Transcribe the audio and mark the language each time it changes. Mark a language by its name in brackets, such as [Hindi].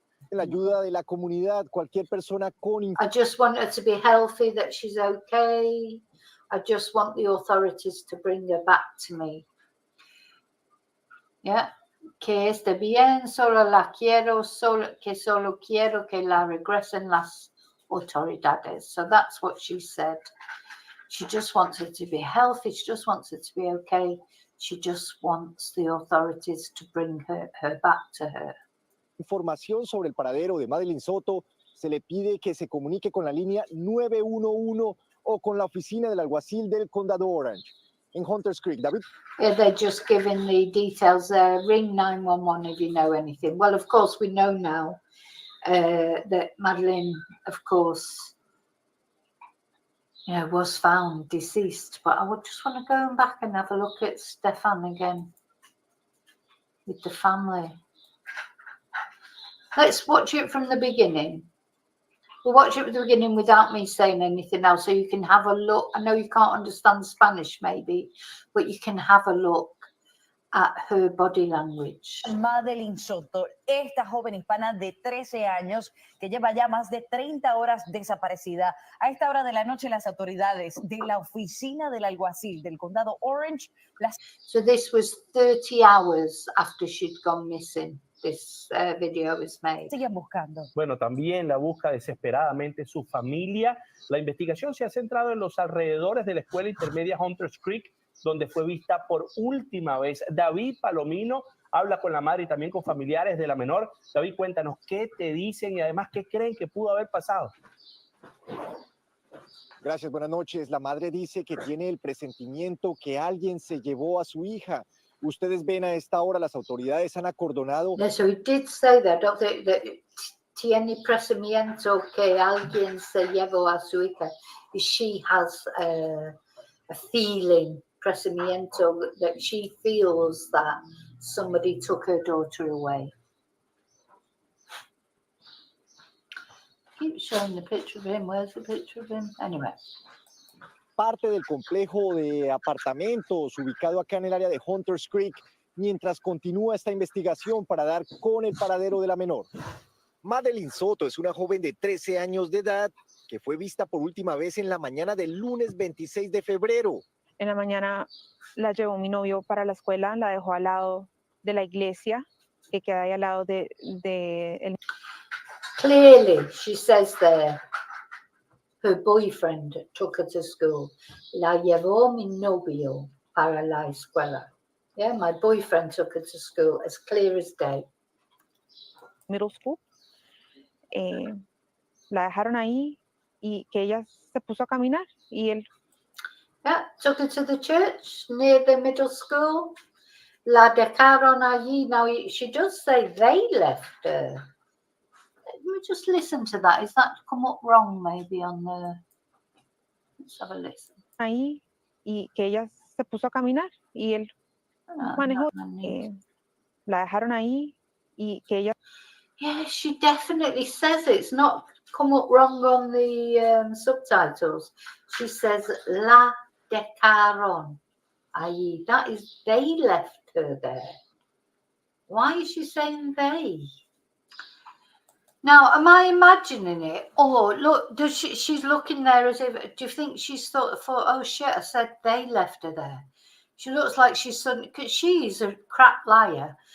[Spanish] La ayuda de la comunidad, cualquier persona con [English] I just want her to be healthy, that she's okay. I just want the authorities to bring her back to me. Yeah. [Spanish] Que esté bien, solo la quiero, solo quiero que la regresen las autoridades. [English] So that's what she said. She just wants her to be healthy. She just wants her to be okay. She just wants the authorities to bring her back to her. [Spanish] información sobre el paradero de Madeline Soto, se le pide que se comunique con la línea 911 o con la oficina del alguacil del condado Orange en Hunters Creek. [English] David. Yeah, they're just giving the details there. Ring 911 if you know anything. Well, of course, we know now that Madeline, of course, was found deceased. But I would just want to go back and have a look at Stefan again with the family. Let's watch it from the beginning. We'll watch it from the beginning without me saying anything else, so you can have a look. I know you can't understand Spanish maybe, but you can have a look at her body language. [Spanish] Madeline Soto, esta joven hispana de 13 años que lleva ya más de 30 horas desaparecida. A esta hora de la noche las autoridades de la oficina del alguacil del condado Orange [English] So this was 30 hours after she'd gone missing. This video was made. [Spanish] siguen buscando. Bueno, también la busca desesperadamente su familia. La investigación se ha centrado en los alrededores de la escuela intermedia Hunters Creek, donde fue vista por última vez. David Palomino habla con la madre y también con familiares de la menor. David, cuéntanos qué te dicen y además qué creen que pudo haber pasado. Gracias, buenas noches. La madre dice que tiene el presentimiento que alguien se llevó a su hija. Ustedes ven a esta hora, las autoridades han acordonado. [English] No, so he did say that, that [Spanish] tiene presentimiento que alguien se llevó a su hija. [English] She has a feeling, presentimiento, that she feels that somebody took her daughter away. Keep showing the picture of him. Where's the picture of him? Anyway. [Spanish] Parte del complejo de apartamentos ubicado acá en el área de Hunters Creek, mientras continúa esta investigación para dar con el paradero de la menor. Madeline Soto es una joven de 13 años de edad que fue vista por última vez en la mañana del lunes 26 de febrero. En la mañana la llevó mi novio para la escuela, la dejó al lado de la iglesia que queda ahí al lado de el... [English] Clearly, she says there, her boyfriend took her to school. [Spanish] La llevó mi novio para la escuela. [English] Yeah, my boyfriend took her to school, as clear as day. middle school. [Spanish] La dejaron ahí y que ella se puso a caminar y él... [English] Yeah, took her to the church near the middle school. [Spanish] La dejaron allí. [English] Now, she does say they left her. Let me just listen to that. Is that come up wrong maybe on the... Let's have a listen. [Spanish] Ahí y que ella se puso a caminar y él manejó. La dejaron ahí y que ella... [English] Yeah, she definitely says it. It's not come up wrong on the subtitles. She says [Spanish] la dejaron allí. [English] That is, they left her there. Why is she saying they? Now, am I imagining it? Oh, look, does she's looking there as if, do you think she's thought, oh shit, I said they left her there. She looks like she's suddenly, because she's a crap liar.